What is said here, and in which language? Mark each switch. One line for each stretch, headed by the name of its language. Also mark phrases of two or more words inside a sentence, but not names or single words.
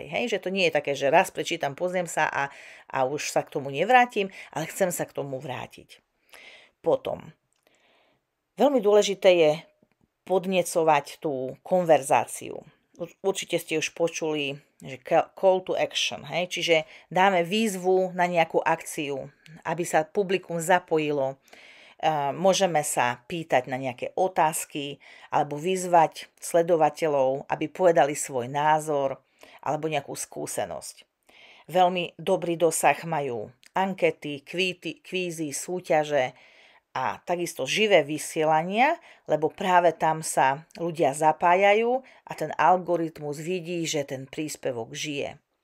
Slovak: Hej? Že to nie je také, že raz prečítam, pozriem sa a už sa k tomu nevrátim, ale chcem sa k tomu vrátiť. Potom, veľmi dôležité je podnecovať tú konverzáciu. Určite ste už počuli, že
English: call to action,
Slovak: hej? Čiže dáme výzvu na nejakú akciu, aby sa publikum zapojilo. Môžeme sa pýtať na nejaké otázky alebo vyzvať sledovateľov, aby povedali svoj názor alebo nejakú skúsenosť. Veľmi dobrý dosah majú ankety, kvízy, súťaže, a takisto živé vysielania, lebo práve tam sa ľudia zapájajú a ten algoritmus vidí, že ten príspevok žije.